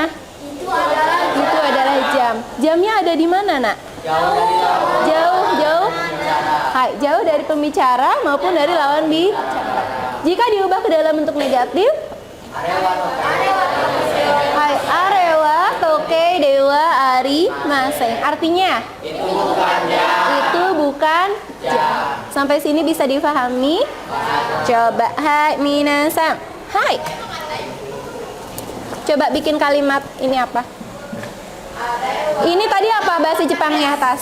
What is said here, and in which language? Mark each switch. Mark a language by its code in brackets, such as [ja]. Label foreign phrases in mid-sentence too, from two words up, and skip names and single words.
[id] Itu adalah jam. Jamnya ada di mana, Nak? Jauh. Hai, jauh dari pembicara maupun dari lawan bicara. Jika diubah ke dalam bentuk negatif, hai, [ja] あれは時計ではありません. [id] Artinya itu bukan jam. Sampai sini bisa difahami? Coba [ja] はい皆さん. [id] Hai. Coba bikin kalimat ini apa? Ini tadi apa bahasa Jepangnya atas?